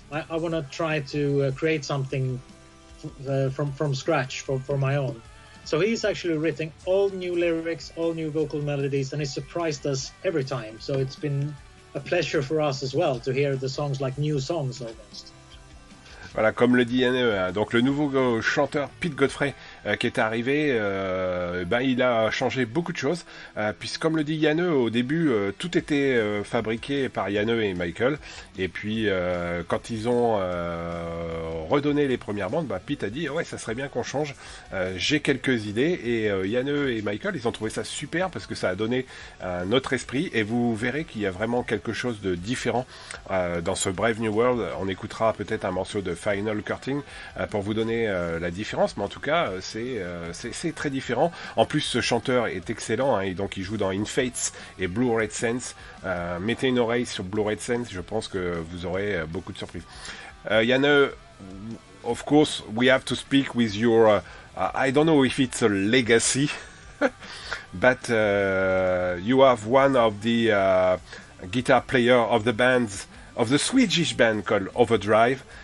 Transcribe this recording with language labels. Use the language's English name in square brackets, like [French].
[English] I want to try to create something from scratch for my own." So he's actually written all new lyrics, all new vocal melodies, and he surprised us every time. So it's been a pleasure for us as well to hear the songs like new songs almost. [French] Voilà, comme le dit Janne, donc le nouveau chanteur Pete Godfrey qui est arrivé, il a changé beaucoup de choses, puisque comme le dit Janne, au début tout était fabriqué par Janne et Michael, et puis quand ils ont redonné les premières bandes, Pete a dit ouais, ça serait bien qu'on change, j'ai quelques idées, et Janne et Michael, ils ont trouvé ça super parce que ça a donné un autre esprit, et vous verrez qu'il y a vraiment quelque chose de différent dans ce Brave New World. On écoutera peut-être un morceau de Final Curtain pour vous donner la différence, mais en tout cas c'est très différent. En plus, ce chanteur est excellent, hein, et donc il joue dans In Fates et Blue Red Sense. Mettez une oreille sur Blue Red Sense, je pense que vous aurez beaucoup de surprises. [English] Janne, of course we have to speak with your I don't know if it's a legacy but you have one of the guitar player of the bands of the Swedish band called Overdrive.